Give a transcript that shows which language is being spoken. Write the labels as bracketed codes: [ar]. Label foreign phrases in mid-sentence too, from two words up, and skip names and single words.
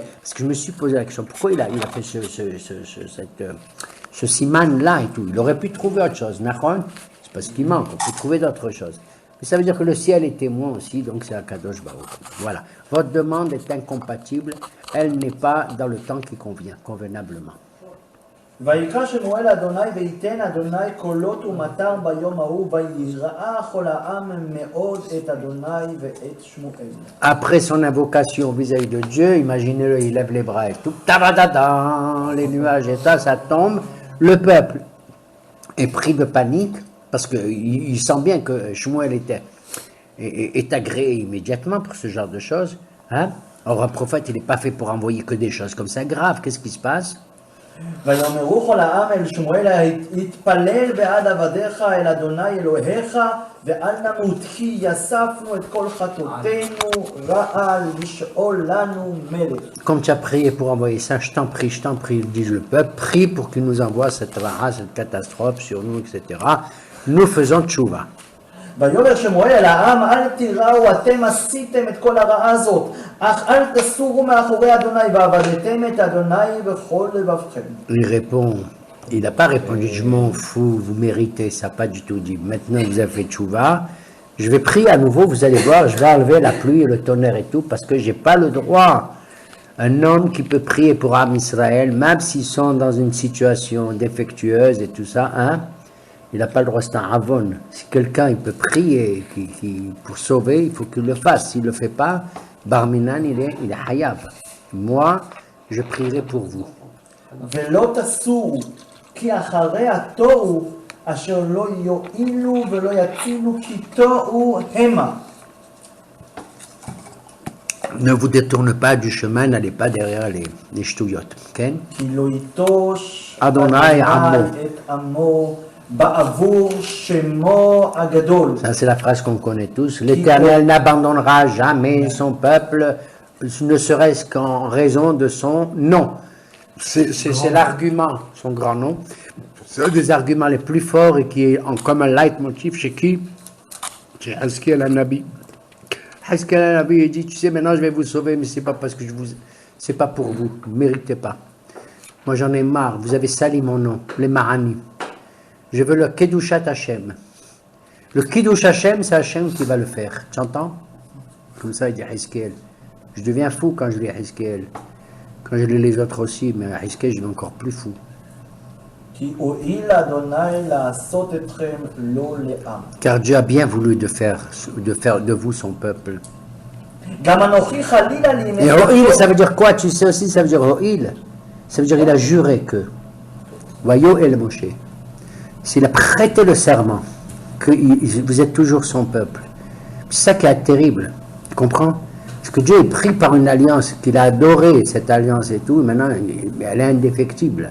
[fr] Parce que je me suis posé la question, pourquoi il a fait ce siman-là et tout? Il aurait pu trouver autre chose, Nahon? C'est parce qu'il manque, on peut trouver d'autres choses. Mais ça veut dire que le ciel est témoin aussi, donc c'est [he] הקדוש ברוך. [fr] Voilà. Votre demande est incompatible, elle n'est pas dans le temps qui convient, convenablement. [he] ויקרא שמואל אדוני וייתן אדוני קולות ומטר ביום ההוא ויראה כל העם מאוד את אדוני ואת שמואל. [fr] Après son invocation vis-à-vis de Dieu, imaginez-le, il lève les bras et tout, tabadada, les nuages et ça tombe. Le peuple est pris de panique parce qu'il sent bien que Shmuel est agréé immédiatement pour ce genre de choses. Hein? Or, un prophète, il n'est pas fait pour envoyer que des choses comme ça graves. Qu'est-ce qui se passe? [he] ויאמרו כל העם אל שמואל התפלל בעד עבדיך אל אדוני אלוהיך ואל נמות כי יספנו את כל חטאותינו רעה לשאול לנו מלך. [fr] Comme tu as prié pour envoyer ça, je t'en prie, dit le peuple, prie pour qu'il nous envoie cette raha, cette catastrophe sur nous, etc. Nous faisons tchouva. [he] ויאמר שמואל אל העם אל תיראו אתם עשיתם את כל הרעה הזאת אך אל תסורו מאחורי אדוני ועבדתם את אדוני בכל לבבכם. [fr] Il répond, il n'a pas répondu, je m'en fous, vous méritez ça, pas du tout dit. Maintenant vous avez fait tchouva, je vais prier à nouveau, vous allez voir, je vais enlever la pluie et le tonnerre et tout, parce que j'ai pas le droit. Un homme qui peut prier pour Am Israël, même s'ils sont dans une situation défectueuse et tout ça, hein, il n'a pas le droit, c'est un avon. Si quelqu'un il peut prier pour sauver, il faut qu'il le fasse. S'il ne le fait pas, Barminan, il est hayav. Moi, je prierai pour vous. [he] ולא תסורו כי אחרי התוהו אשר לא יועילו ולא יצילו כי טועו המה. [fr] Ne vous détourne pas du chemin, n'allez pas derrière les ch'touillottes. Okay? [he] כי לא ייטוש אדוני עמו. את עמו בעבור שמו הגדול. [fr] Ça, c'est la phrase qu'on connaît tous. L'Éternel n'abandonnera jamais son peuple, ne serait-ce qu'en raison de son nom. C'est l'argument, son grand nom. C'est un des arguments les plus forts et qui est comme un leitmotiv chez qui? Chez Haskell Nabi. Haskell Nabi, il dit, tu sais, maintenant je vais vous sauver, mais c'est pas parce que c'est pas pour vous, vous ne méritez pas. Moi j'en ai marre, vous avez sali mon nom, les Marani. Je veux le [he] קדושת השם. [fr] Le [he] קידוש השם, [fr] c'est Hashem qui va le faire. Tu entends? Comme ça, il dit Haskell. Je deviens fou quand je lis Haskell. Quand je lis les autres aussi, mais Haskell, je deviens encore plus fou. [he] כי הואיל אדוני לעשות אתכם לא לעם. [fr] Car Dieu a bien voulu de faire de vous son peuple. [he] גם אנוכי חלילה [fr] Et [he] לימי [fr] Ho'il, ça veut dire quoi? Tu sais aussi, ça veut dire Ho'il. Ça veut dire il a juré que. Voyons El Moshe. S'il a prêté le serment que vous êtes toujours son peuple. C'est ça qui est terrible. Tu comprends? Parce que Dieu est pris par une alliance, qu'il a adoré cette alliance et tout, maintenant elle est indéfectible.